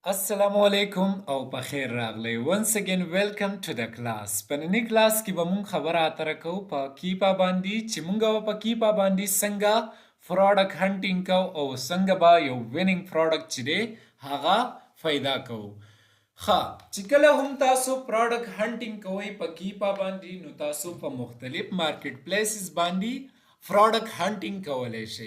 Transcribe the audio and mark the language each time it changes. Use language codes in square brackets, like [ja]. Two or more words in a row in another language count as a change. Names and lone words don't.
[ar] السلام عليكم [ps] او په خیر راغلی. [en] Once again welcome to the class. [ps] په نننی کلاس کې به مونږ خبره اتره کوو په کیپا باندې چې مونږ به په کیپا باندې څنګه [en] product hunting [ps] کوو او څنګه به یو [en] winning product [ps] چې دی هغه پیدا کوو. ښه چې کله هم تاسو [en] product hunting [ps] کوئ په کیپا باندې نو تاسو په مختلف [en] market places [ps] باندې پروډکټ هنټینګ کولای شئ.